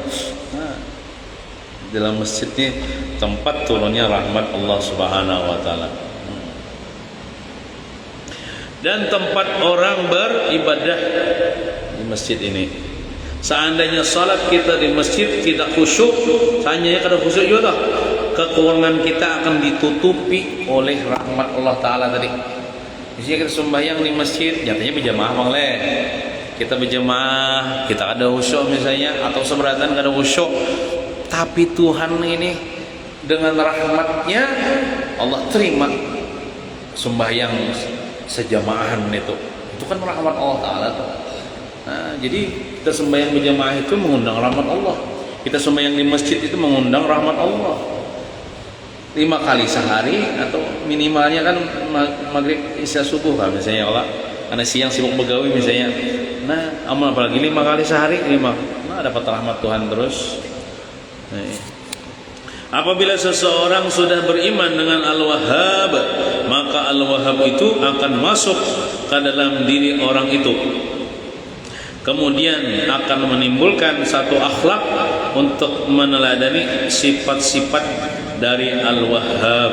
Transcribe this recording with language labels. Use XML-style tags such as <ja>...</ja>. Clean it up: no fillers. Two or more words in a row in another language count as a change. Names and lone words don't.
<id>Nah, dalam masjid ini tempat turunnya rahmat Allah Subhanahu Wa Taala dan tempat orang beribadah di masjid ini. Seandainya salat kita di masjid tidak khusyuk, seandainya</id> <bjn>kada khusyuk</bjn> <id>juga toh, kekurangan kita akan ditutupi oleh rahmat Allah Ta'ala tadi. Misalnya kita sembahyang di masjid, nyatanya berjamaah bang le, kita berjamaah, kita ada khusyuk misalnya, atau seberatan</id> <bjn>kada khusyuk,</bjn> <id>tapi Tuhan ini dengan rahmatnya Allah terima sembahyang sejamaahan itu kan rahmat Allah Ta'ala tuh. Nah, jadi kita sembahyang berjamaah itu mengundang rahmat Allah. Kita sembahyang di masjid itu mengundang rahmat Allah 5 kali sehari, atau minimalnya kan maghrib isya subuh kan misalnya Allah, karena siang sibuk begawi misalnya. Nah, amal apalagi 5 kali sehari, 5. Nah, dapat rahmat Tuhan terus. Apabila seseorang sudah beriman dengan Al-Wahhab, maka Al-Wahhab itu akan masuk ke dalam diri orang itu. Kemudian akan menimbulkan satu akhlak untuk meneladani sifat-sifat dari Al-Wahhab.</id>